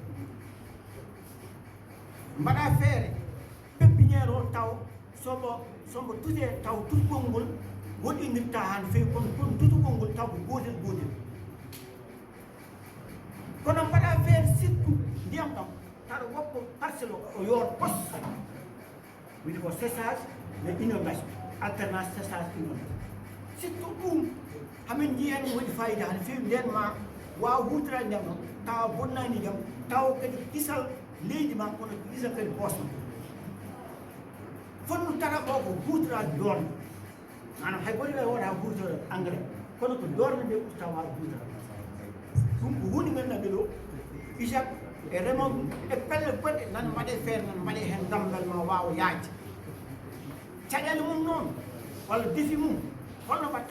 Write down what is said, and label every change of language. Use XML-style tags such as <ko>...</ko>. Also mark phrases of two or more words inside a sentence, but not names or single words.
<ff>mbaɗa feere pépiniére o taw sombo tute taw tutugol ngol woɗɗinirta han fewi kono tutugol ngol taw ko gotel kono mbaɗa feere surtout ndiyam ɗam taɗa woppo parcelle o yoor pos wiyde ko</ff> <fr>séchage mais inondation alternance séchage inondation</fr> <ff>surtout ɗum hamin jii hen waɗi fayida hade fewi nden ma wawa hutorade ndiyam ɗam tawa bonnani ndiyam taw kadi kisal leydi ma kono kisal kadi poosma fonno tara o ko hutorade doorde manam hay goto ɓe woɗa hutore engrais kono ko doorde nde ɓurta wawa hutorade ɗum ko hunde ganduɗa ɓe ɗo IJAK e remoɓe e pelle goɗɗe nan mbaɗe feere nan mbaɗe hen dambal ma wawa yaajde caɗele mum noon walla défi mum holno mbatta</ff>